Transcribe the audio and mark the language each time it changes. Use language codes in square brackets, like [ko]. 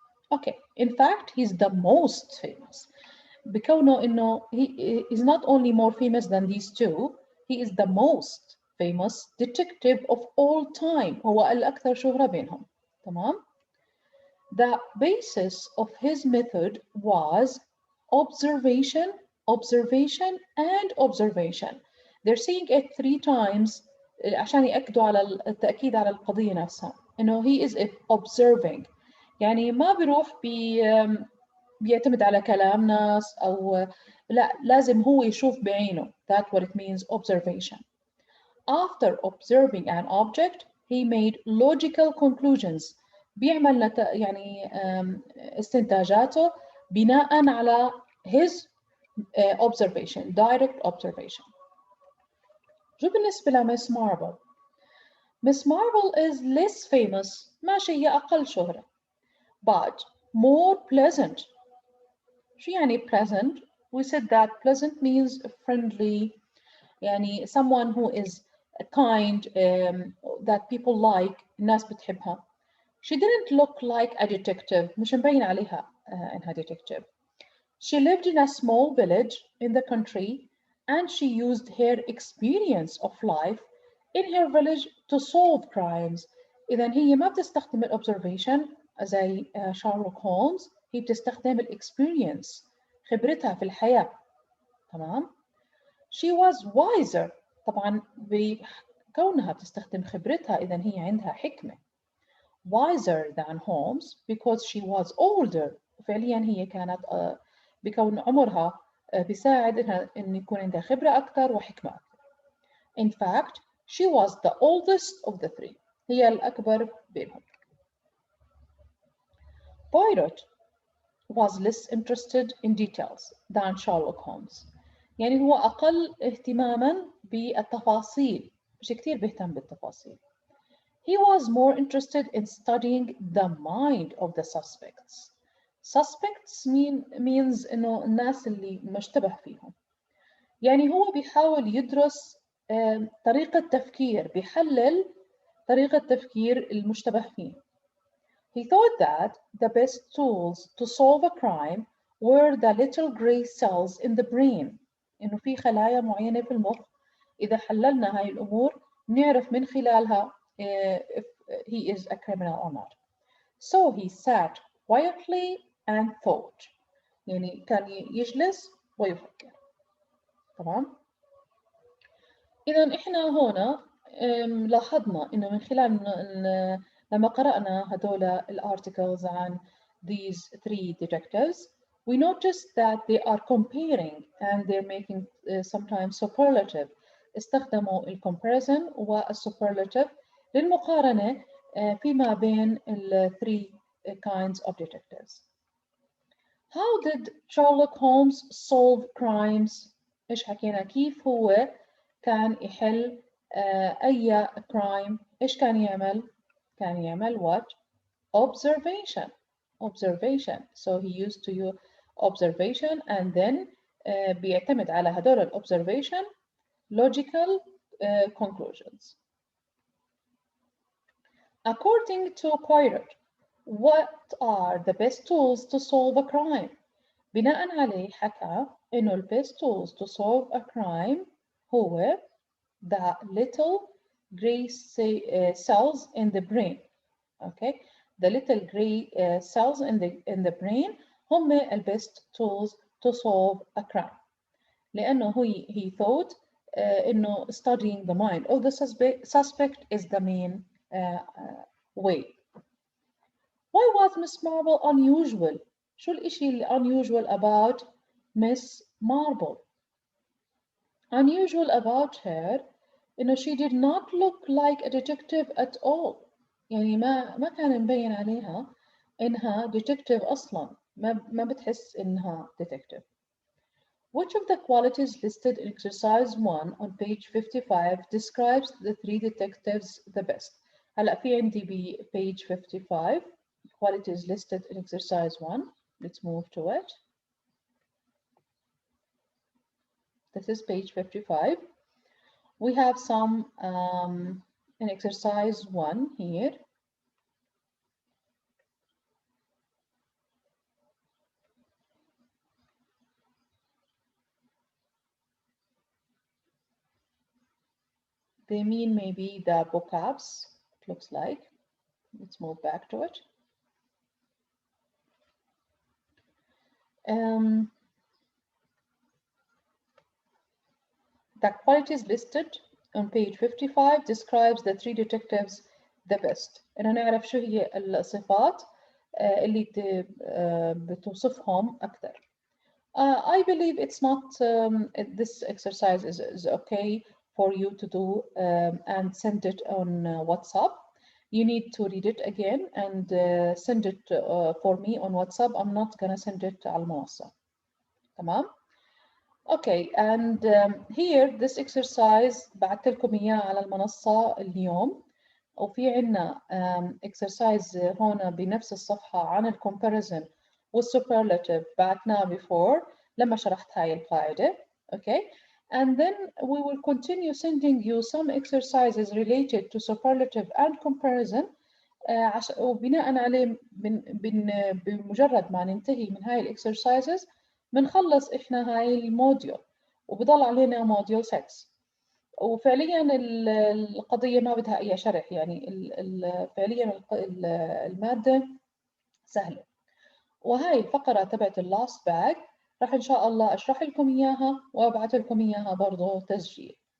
[en] Okay, in fact, he's the most famous. [ar] بكونه إنه [en] he is not only more famous than these two, he is the most famous detective of all time. [ar] هو الأكثر شهرة بينهم. تمام؟ [en] The basis of his method was observation, observation, and observation. They're saying it 3 times [ar] عشان يأكدوا على التأكيد على القضية نفسها. إنه [en] he is observing. [ar] يعني ما بيروح بيعتمد على كلام ناس أو لا، لازم هو يشوف بعينه. [en] That's what it means, observation. After observing an object, he made logical conclusions. [ar] بيعمل يعني استنتاجاته بناء على [en] his observation, direct observation. [ar] شو بالنسبة لميس ماربل؟ [en] Miss Marple is less famous. [ar] ماشي، هي أقل شهرة. [en] But more pleasant. [ar] شو يعني pleasant? [en] We said that pleasant means friendly, [ar] يعني [en] someone who is kind, that people like, [ar] الناس بتحبها. [en] She didn't look like a detective. [ar] مش مبين عليها إنها detective. [en] She lived in a small village in the country and she used her experience of life in her village to solve crimes. [ar] إذا هي ما بتستخدم observation زي شارلوك هولمز، هي بتستخدم experience، خبرتها في الحياة. تمام؟ [en] She was wiser. [ar] طبعا بكونها بتستخدم خبرتها إذا هي عندها حكمة. [en] Wiser than Holmes because she was older. [ar] فعليا هي كانت بكون عمرها بيساعد إن يكون عندها خبرة أكثر وحكمة أكثر. [en] In fact, she was the oldest of the 3. [ar] هي الأكبر بينهم. [en] Poirot was less interested in details than Sherlock Holmes. [ar] يعني هو أقل اهتماماً بالتفاصيل، مش كتير بيهتم بالتفاصيل. [en] He was more interested in studying the mind of the suspects. Suspects means [ar] إنه الناس اللي مشتبه فيهم. يعني هو بيحاول يدرس طريقة تفكير، بيحلل طريقة تفكير المشتبه فيه. [en] He thought that the best tools to solve a crime were the little gray cells in the brain. [ar] إنه في خلايا معينة في المخ إذا حللنا هاي الأمور نعرف من خلالها [en] if he is a criminal or not. So he sat quietly and thought. [ar] يعني كان يجلس ويفكر. تمام؟ إذا إحنا هنا لاحظنا إنه من خلال لما قرأنا هدول الارticles عن [en] these 3 detectives, we noticed that they are comparing and they're making sometimes superlative. [ar] استخدموا الcomparison والsuperlative للمقارنة فيما بين ال [en] 3 kinds of detectives. How did Sherlock Holmes solve crimes؟ [ar] إيش حكينا كيف هو كان يحل أي crime؟ إيش كان يعمل؟ كان يعمل what? [en] Observation. Observation. So he used to use observation and then [ar] بيعتمد على هدول [en] observation logical conclusions. According to Poirot, what are the best tools to solve a crime? [ar] بناء عليه حكى إنه [en] the best tools to solve a crime هو the little gray cells in the brain. Okay, the little gray cells in the brain هم the best tools to solve a crime. لأنه he thought إنه studying the mind of the suspect is the main way. Why was Miss Marple unusual? [ar] شو الإشي اللي [en] unusual about Miss Marple? Unusual about her إنه she did not look like a detective at all. [ar] يعني ما كان مبين عليها إنها detective أصلا. ما بتحس إنها detective. [en] Which of the qualities listed in exercise 1 on page 55 describes the three detectives the best? [ar] هلا في عندي ب [en] page 55 qualities listed in exercise 1. Let's move to it. This is page 55. We have some in exercise 1 here. They mean maybe the vocabs, it looks like. Let's move back to it. The qualities listed on page 55 describes the three detectives the best. [ar] إنه نعرف شو هي الصفات اللي بتوصفهم أكثر. [en] I believe it's not, this exercise is okay for you to do and send it on WhatsApp. You need to read it again and send it for me on WhatsApp. I'm not gonna send it [ar] على المنصة. تمام؟ [en] Okay, and here this exercise [ar] بعثت لكم إياه على المنصة اليوم. وفي عنا exercise هون بنفس الصفحة عن ال comparison والsuperlative بعتناه before لما شرحت هاي القاعدة. [en] Okay, and then we will continue sending you some exercises related to superlative and comparison [ar] وبناء عليه بمجرد ما ننتهي من هاي الاكسرسايزز بنخلص احنا هاي الموديول وبضل علينا موديول 6. وفعليا القضية ما بدها أي شرح يعني فعليا المادة سهلة. وهاي الفقرة تبعت اللاست باك راح إن شاء الله أشرح لكم إياها وأبعث لكم إياها برضو تسجيل.